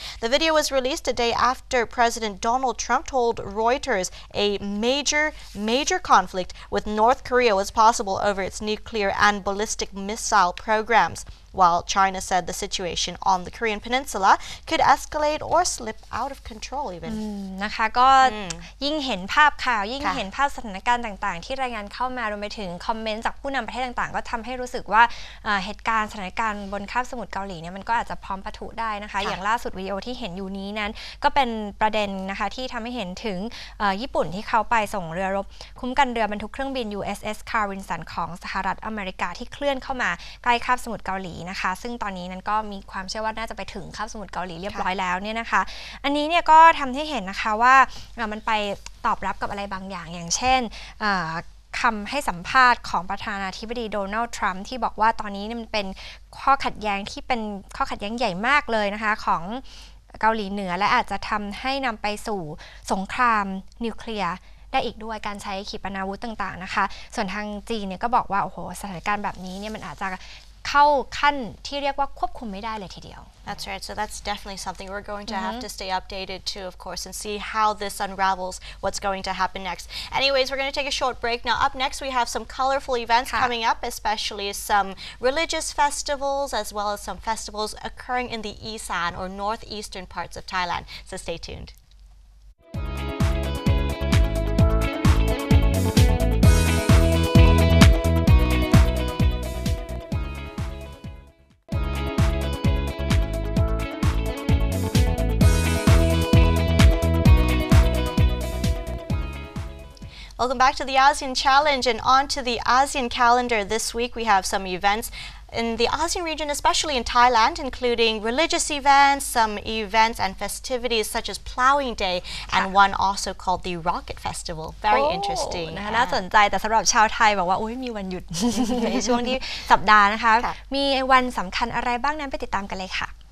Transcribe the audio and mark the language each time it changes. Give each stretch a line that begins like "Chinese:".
English: The video was released a day after President Donald Trump told Reuters a major conflict with North Korea was possible over its nuclear and ballistic missile programs, while China said the situation on the Korean peninsula could escalate or slip out of control even.
Thai: นะคะก็ยิ่งเห็นภาพข่าวยิ่งเห็นภาพสถานการณ์ต่างๆที่รายงานเข้ามารวมไปถึงคอมเมนต์จากผู้นำประเทศต่างๆก็ทำให้รู้สึกว่าเหตุการณ์สถานการณ์บนคาบสมุทรเกาหลีเนี่ยมันก็อาจจะพร้อมปะทุได้นะคะอย่างล่าสุดวิดีโอที่เห็นอยู่นี้นั้นก็เป็นประเด็นนะคะที่ทำให้เห็นถึง ญี่ปุ่นที่เขาไปส่งเรือรบคุ้มกันเรือบรรทุกเครื่องบิน USS Carl Vinson ของสหรัฐอเมริกาที่เคลื่อนเข้ามาใกล้คาบสมุทรเกาหลีนะคะซึ่งตอนนี้นั้นก็มีความเชื่อว่าน่าจะไปถึงคาบสมุทรเกาหลีเรียบร้อยแล้วเนี่ยนะคะอันนี้เนี่ยก็ทำให้เห็นนะคะว่ามันไปตอบรับกับอะไรบางอย่างอย่างเช่น คำให้สัมภาษณ์ของประธานาธิบดีโดนัลด์ทรัมป์ที่บอกว่าตอนนี้มันเป็นข้อขัดแย้งที่เป็นข้อขัดแย้งใหญ่มากเลยนะคะของเกาหลีเหนือและอาจจะทำให้นำไปสู่สงครามนิวเคลียร์ได้อีกด้วยการใช้ขีปนาวุธต่างๆนะคะส่วนทางจีนเนี่ยก็บอกว่าโอ้โหสถานการณ์แบบนี้เนี่ยมันอาจจะเข้าขั้นที่เรียกว่าควบคุมไม่ได้เลยทีเดียว
English: That's right. So that's definitely something we're going to have to stay updated to, of course, and see how this unravels, what's going to happen next. Anyways, we're going to take a short break. Now, up next, we have some colorful events coming up, especially some religious festivals, as well as some festivals occurring in the ASEAN or northeastern parts of Thailand. So stay tuned. Welcome back to the ASEAN Challenge, and on to the ASEAN calendar. This week we have some events in the ASEAN region, especially in Thailand, including religious events, some events and festivities such as Ploughing Day, and one also called the Rocket Festival. Very interesting.
Thai: นะคะน่าสนใจแต่สำหรับชาวไทยบอกว่าอุ๊ยมีวันหยุด ในช่วงที่สัปดาห์นะคะมีวันสำคัญอะไรบ้างนั้นไปติดตามกันเลยค่ะ